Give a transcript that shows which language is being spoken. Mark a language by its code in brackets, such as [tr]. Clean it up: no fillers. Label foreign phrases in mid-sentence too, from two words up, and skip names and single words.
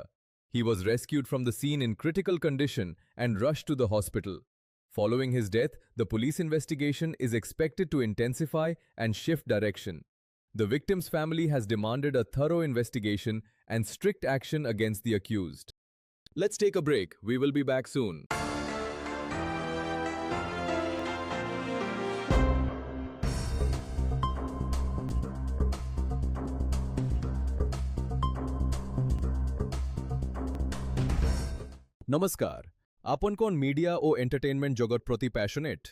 [en] He was rescued from the scene in critical condition and rushed to the hospital. Following his death, the police investigation is expected to intensify and shift direction. The victim's family has demanded a thorough investigation and strict action against the accused. Let's take a break. We will be back soon. [mai] नमस्कार, आपन कोन मीडिया ओ एंटरटेनमेंट जगत प्रति पैशनेट?